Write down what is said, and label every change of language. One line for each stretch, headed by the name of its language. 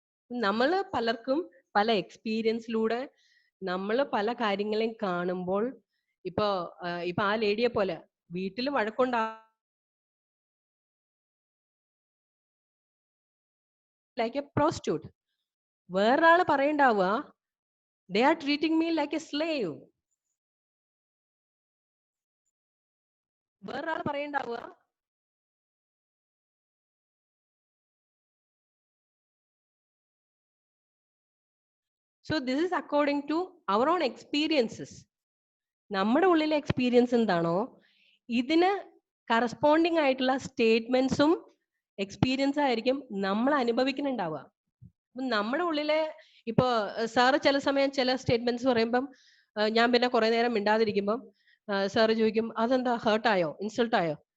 Malayalam: നമ്മൾ പലർക്കും പല എക്സ്പീരിയൻസിലൂടെ നമ്മൾ പല കാര്യങ്ങളെയും കാണുമ്പോൾ ഇപ്പൊ ആ ലേഡിയെ പോലെ വീട്ടിൽ വഴക്കുണ്ടാ like A prostitute. വേറൊരാള് പറയണ്ടാവുക
English: they are treating me like a slave.
Malayalam: വേറൊരാള് പറയണ്ടാവുക
English: so this is according to our own experiences.
Malayalam: നമ്മുടെ ഉള്ളിലെ എക്സ്പീരിയൻസ് എന്താണോ ഇതിന് കറസ്പോണ്ടിങ് ആയിട്ടുള്ള സ്റ്റേറ്റ്മെന്റ്സും എക്സ്പീരിയൻസ് ആയിരിക്കും നമ്മൾ അനുഭവിക്കുന്നുണ്ടാവുക. നമ്മുടെ ഉള്ളിലെ ഇപ്പൊ സാറ് ചില സമയം ചില സ്റ്റേറ്റ്മെന്റ്സ് പറയുമ്പം ഞാൻ പിന്നെ കുറെ നേരം മിണ്ടാതിരിക്കുമ്പം സാറ് ചോദിക്കും അതെന്താ ഹേർട്ടായോ ഇൻസൾട്ടായോ?